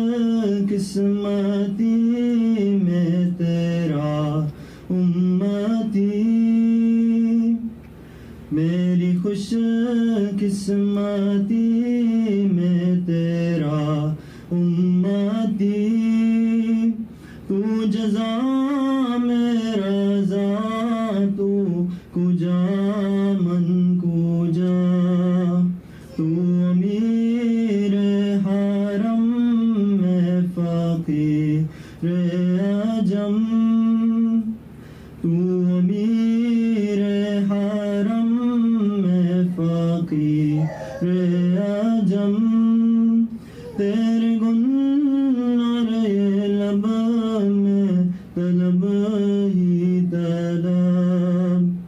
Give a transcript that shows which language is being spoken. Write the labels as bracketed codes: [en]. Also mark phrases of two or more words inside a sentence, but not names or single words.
[ur] قسمتی میں تیرا امتی میری خوش قسمتی میں تیرا امتی تو جزا میں رضا [fa] تو کجا من کجا [ur] تو امیر حرم میں فقیر عجم تو امیر حرم میں فقیر عجم تیرے گنر لب میں طلب ہی طلب